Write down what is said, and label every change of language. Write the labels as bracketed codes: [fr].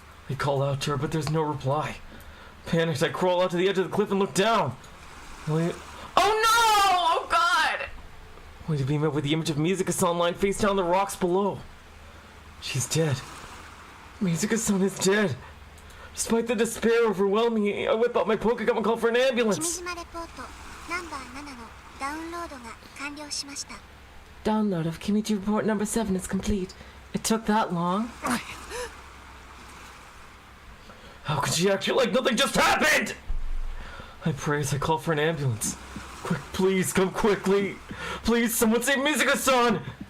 [en] I call out to her, but there's no reply. Panicked, I crawl out to the edge of the cliff and look down. Wait. Oh no! Oh God! Only to be met with the image of Mizuka-san lying face down on the rocks below. She's dead. Mizuka-san is dead. Despite the despair overwhelming me, I whip out my Pokegum and call for an ambulance. [ja] 君島レポートナンバー7のダウンロードが完了しました。 [en] Download of Kimijima report number 7 is complete. It took that long? How could she act like nothing just happened? I pray as I call for an ambulance. Quick, please, come quickly. Please, someone save Mizuka-san!